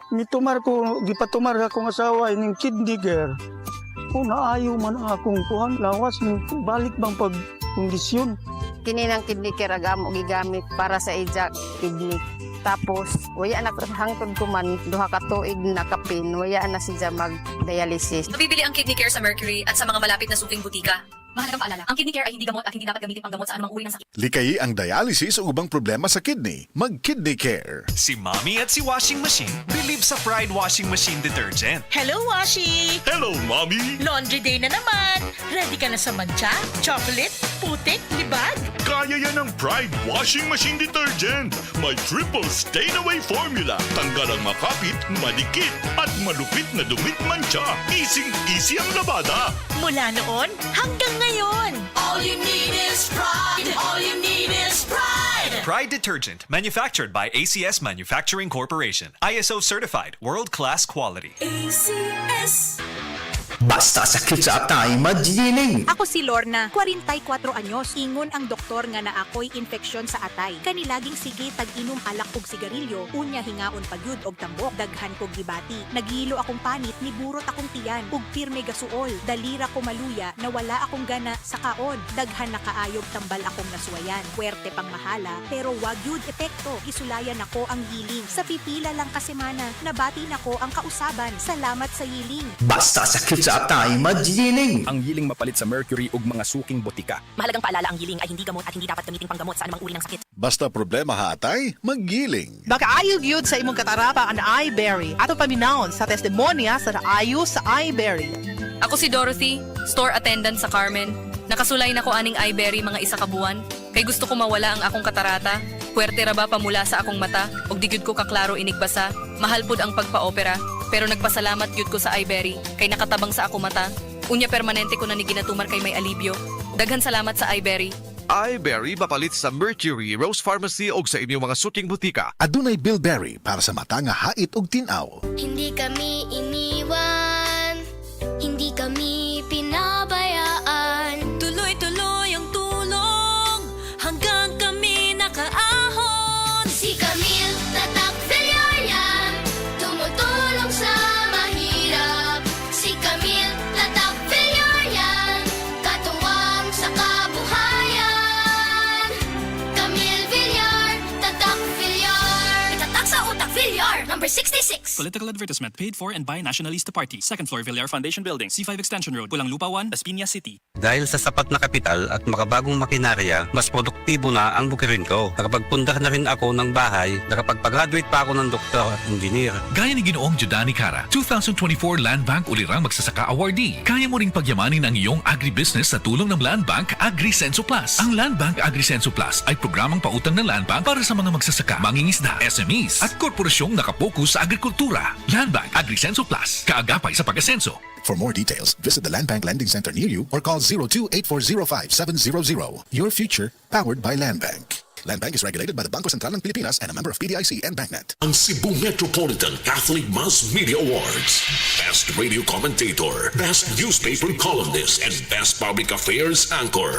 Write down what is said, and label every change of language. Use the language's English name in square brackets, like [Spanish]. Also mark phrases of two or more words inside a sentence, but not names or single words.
[Cebuano] Mitumar ko, gipatumar akong asawa ining kidney care. Naayo man akong kuhan. Lawas, balik bang pag-kondisyon. Kini ng kidney care agamo gigamit para sa ijak kidney. Tapos, waya na hangtod ko man, duha ka tuig na kapin, waya na siya mag-dialysis. [Filipino] Mabibili ang kidney care sa Mercury at sa mga malapit na suking butika. Mahalagang paalala, ang kidney care ay hindi gamot at hindi dapat gamitin pang gamot sa anumang uri ng sakit. [Cebuano] Likayi ang dialysis o ubang problema sa kidney. Mag-Kidney Care. [Filipino] Si Mommy at si Washing Machine believe sa Pride Washing Machine Detergent. [English] Hello, Washi! Hello, Mommy! Laundry day [Filipino] na naman! Ready ka na sa mancha, chocolate, putik, libag? Kaya yan ang Pride Washing Machine Detergent. May [English] triple stain-away formula. [Filipino] Tanggal ang makapit, madikit, at malupit na dumit mancha. Easy ang labada. Mula noon hanggang ngayon. [English] All you need is pride. All you need is pride. Pride Detergent, manufactured by ACS Manufacturing Corporation. ISO certified, world-class quality. ACS. [Cebuano] Basta sakit sa atay, magiling! Ako si Lorna, 44 anyos. Ingon ang doktor nga na ako'y infeksyon sa atay. Kanilaging sige tag-inom alak og sigarilyo, unya hingaon pagyud og tambok, daghan kog gibati. Nagilo akong panit, niburot akong tiyan, ug pirme gasuol. Dalira ko maluya, nawala akong gana sa kaon. Daghan na kaayog tambal akong nasuwayan. Puwerte pang mahala, pero wag yud epekto. Isulayan ako ang giling. Sa pipila lang ka semana, nabati nako ang kausaban. Salamat sa yiling. Basta sakit sa atay, magiling! Ang yiling mapalit sa Mercury ug mga suking botika. [Filipino] Mahalagang paalala, ang giling ay hindi gamot at hindi dapat gamitin panggamot sa anumang uri ng sakit. [Cebuano] Basta problema ha atay, maggiling. Makaayog yun sa imong katarapa ang iBerry. Ato paminahon sa testimonya sa naayo sa iBerry. Ako si Dorothy, store attendant sa Carmen. Nakasulay na ko aning iBerry mga isa ka buwan. Kay gusto ko mawala ang akong katarata. Puwerte ra ba pamula sa akong mata og di gyud ko kaklaro inigbasa. Mahal pud ang pagpa-opera. Pero nagpasalamat yun ko sa iBerry kay nakatabang sa ako mata. Unya permanente ko na ni ginatumar kay may alibyo. Daghan salamat sa iBerry. iBerry mapalit sa Mercury, Rose Pharmacy o sa inyong mga suking butika. Adunay Bilberry para sa mata nga hait ug tinaw. [Filipino] Hindi kami iniwan, hindi kami pinabayaan. Tuloy-tuloy ang tulong hanggang kami nakaahon. Si Camille Tatak Villarreal, tumutulong sa mahirap. Si Camille Tatak Villarreal, katuwang sa kabuhayan. Camille Villar, Tatak Villar. Tatak sa utak Villar, [English] number number 66. Political advertisement paid for and by Nationalista Party. Second floor, Villar Foundation Building, C5 Extension Road, Pulang Lupa 1, Las Piñas City. [Filipino] Dahil sa sapat na kapital at makabagong makinarya, mas produktibo na ang bukirin ko. Nakapagpundar na rin ako ng bahay, nakapagpag-graduate pa ako ng doktor at engineer. Gaya ni Ginoong Judani Cara, 2024 Land Bank Ulirang Magsasaka Awardee. Kaya mo ring pagyamanin ang iyong agribusiness sa tulong ng Land Bank AgriSenso Plus. Ang Land Bank AgriSenso Plus ay programang pautang ng Land Bank para sa mga magsasaka, mangingisda, SMEs at korporasyong nakapokus sa agrikultura. Land Bank AgriSenso Plus, kaagapay sa pag-asenso. [English] For more details, visit the Land Bank Lending Center near you or call 02-8405-700. Your future, powered by Land Bank. Land Bank is regulated by the Bangko Sentral ng Pilipinas and a member of PDIC and BancNet. [Filipino] Ang Cebu Metropolitan Catholic Mass Media Awards. [English] Best Radio Commentator, Best Newspaper Columnist, and Best Public Affairs Anchor.